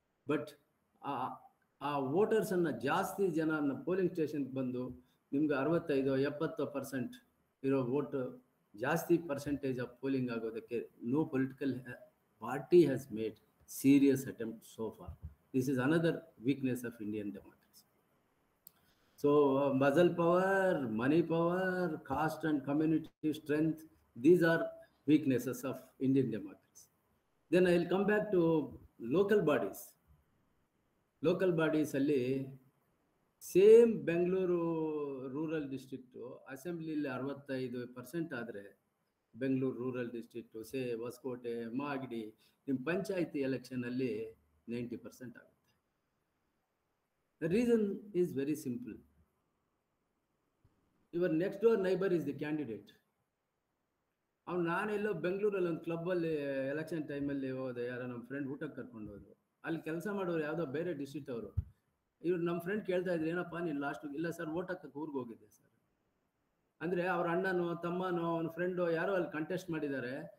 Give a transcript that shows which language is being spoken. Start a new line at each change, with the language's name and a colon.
Kannada: But ಆ ವೋಟರ್ಸನ್ನು ಜಾಸ್ತಿ ಜನನ ಪೋಲಿಂಗ್ ಸ್ಟೇಷನ್ಗೆ ಬಂದು ನಿಮ್ಗೆ 65-70% ಇರೋ ವೋಟು ಜಾಸ್ತಿ ಪರ್ಸೆಂಟೇಜ್ ಆಫ್ ಪೋಲಿಂಗ್ ಆಗೋದಕ್ಕೆ
English: No political party has made serious attempt so far. This is another weakness of Indian democracy. So muscle power, money power, caste and community strength, these are weaknesses of Indian democracy. Then I will come back to local bodies.
Kannada: Local bodies ಅಲ್ಲಿ same Bengaluru rural district ಅಸೆಂಬ್ಲಿಲಿ 65% ಆದರೆ Bengaluru rural district Hosakote Magadi ನಿಮ್ಮ ಪಂಚಾಯತಿ ಎಲೆಕ್ಷನಲ್ಲಿ 90% ಆಗುತ್ತೆ.
English: The reason is very simple. Your next door neighbor is the candidate.
Kannada: ಅವ್ನು ನಾನೆಲ್ಲೋ ಬೆಂಗಳೂರಲ್ಲಿ ಒಂದು ಕ್ಲಬ್ಬಲ್ಲಿ election ಟೈಮಲ್ಲಿ ಹೋದೆ, ಯಾರೋ ನಮ್ಮ ಫ್ರೆಂಡ್ ಊಟಕ್ಕೆ ಕರ್ಕೊಂಡು ಹೋದ್ರು. ಅಲ್ಲಿ ಕೆಲಸ ಮಾಡೋರು ಯಾವುದೋ ಬೇರೆ ಡಿಸ್ಟ್ರಿಕ್ಟ್ ಅವರು. ಇವ್ರು ನಮ್ಮ ಫ್ರೆಂಡ್ ಕೇಳ್ತಾ ಇದ್ರು, ಏನಪ್ಪ ನೀನು ಲಾಸ್ಟ್? ಇಲ್ಲ ಸರ್, ಓಟ್ ಹಾಕಕ್ಕೆ ಊರಿಗೆ ಹೋಗಿದ್ದೆ ಸರ್. ಅಂದರೆ ಅವ್ರ ಅಣ್ಣನೋ ತಮ್ಮನೋ ಅವನ ಫ್ರೆಂಡೋ ಯಾರೋ ಅಲ್ಲಿ ಕಂಟೆಸ್ಟ್ ಮಾಡಿದ್ದಾರೆ.